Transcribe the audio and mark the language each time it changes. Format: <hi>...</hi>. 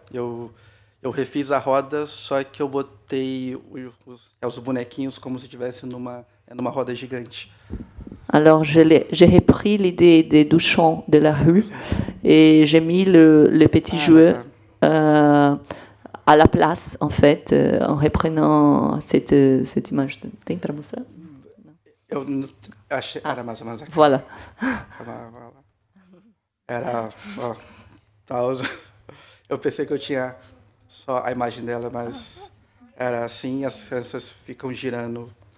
<pt>Eu refiz a roda, só que eu botei os bonequinhos como se estivesse numa roda gigante.</pt> <fr>Alors, j'ai repris l'idée des Duchamp de la rue et j'ai mis le petit jouet à la place, en fait, en reprenant cette image.</fr> <pt>Tem para mostrar? Eu achei, era mais ou menos aqui.</pt> <fr>Voilà.</fr> <pt>Era, tal. Eu pensei que eu tinha só a imagem dela, mas era assim, as crianças ficam girando.</pt>